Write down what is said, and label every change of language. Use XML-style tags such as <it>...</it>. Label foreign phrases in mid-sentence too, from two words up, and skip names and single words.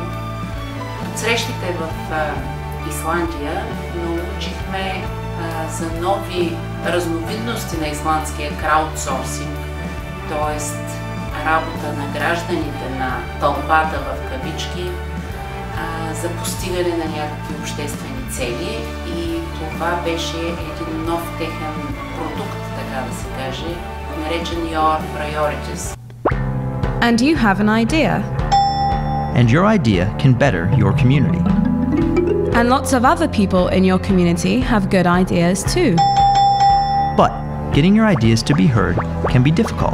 <bg>От срещите в Исландия научихме за нови разновидности на исландския краудсорсинг, т.е. работа на гражданите, на тълпата в кавички, за постигане на някакви обществени цели, и това беше един нов техен продукт, така да се каже, наречен Your Priorities.</bg> <en>And you have an idea. And your idea can better your community. And lots of other people in your community have good ideas too. But getting your ideas to be heard can be difficult.</en>